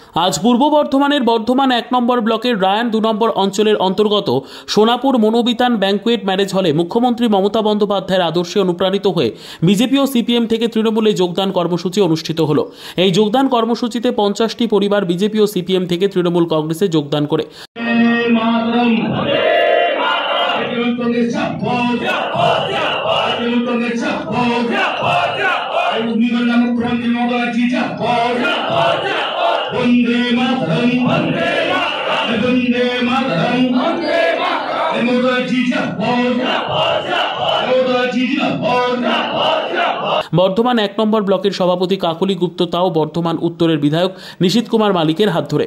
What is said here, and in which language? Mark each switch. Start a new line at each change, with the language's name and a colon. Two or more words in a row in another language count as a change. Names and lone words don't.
Bangla: আজ পূর্ব বর্ধমানের বর্ধমান ১ নম্বর ব্লকের রায়ান ২ নম্বর অঞ্চলের অন্তর্গত সোনাপুর মনোবিতান ব্যাংকুয়েট ম্যারেজ হলে মুখ্যমন্ত্রী মমতা বন্দ্যোপাধ্যায়ের আদর্শে অনুপ্রাণিত হয়ে বিজেপি ও সিপিএম থেকে তৃণমূলে যোগদান কর্মসূচি অনুষ্ঠিত হলো। এই যোগদান কর্মসূচিতে ৫০টি পরিবার বিজেপি ও সিপিএম থেকে তৃণমূল কংগ্রেসে যোগদান করে
Hindi: वंदे मातरम वंदे मातरम वंदे मातरम वंदे मातरम मोदी जी
Bangla: বর্ধমান ১ নম্বর ব্লকের সভাপতি কাকলি গুপ্ত তাও বর্ধমান উত্তরের বিধায়ক নিশীথ কুমার মালিকের হাত ধরে।